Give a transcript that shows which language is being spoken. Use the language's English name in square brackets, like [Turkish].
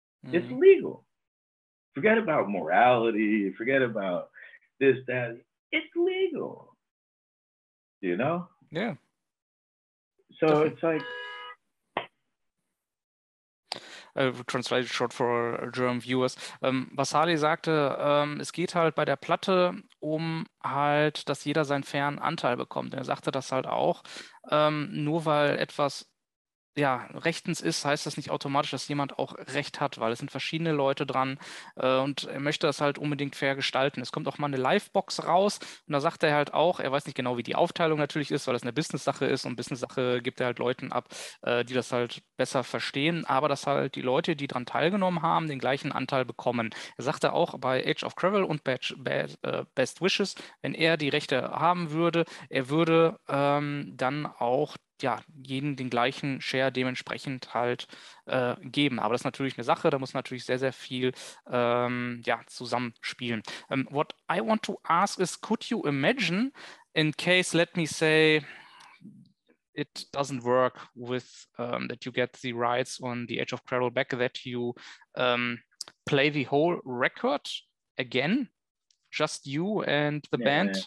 [English] It's legal. Forget about morality. Forget about this, that. It's legal. You know? Yeah. So Definitely. It's like, translated short for German viewers. [German] Was Harley sagte, es geht halt bei der Platte um halt, dass jeder seinen fairen Anteil bekommt. Er sagte das halt auch, nur weil etwas ja, rechtens ist, heißt das nicht automatisch, dass jemand auch Recht hat, weil es sind verschiedene Leute dran und er möchte das halt unbedingt fair gestalten. Es kommt auch mal eine Livebox raus und da sagt er halt auch, er weiß nicht genau, wie die Aufteilung natürlich ist, weil das eine Business-Sache ist und Business-Sache gibt er halt Leuten ab, die das halt besser verstehen, aber dass halt die Leute, die daran teilgenommen haben, den gleichen Anteil bekommen. Er sagte auch bei Age of Quarrel und Best Wishes, wenn er die Rechte haben würde, er würde dann auch ja, jeden den gleichen Share dementsprechend halt geben. Aber das ist natürlich eine Sache, da muss natürlich sehr, sehr viel ja, zusammenspielen. [English] What I want to ask is, could you imagine, in case, let me say, it doesn't work with that you get the rights on the Age of Quarrel back, that you play the whole record again, just you and the band?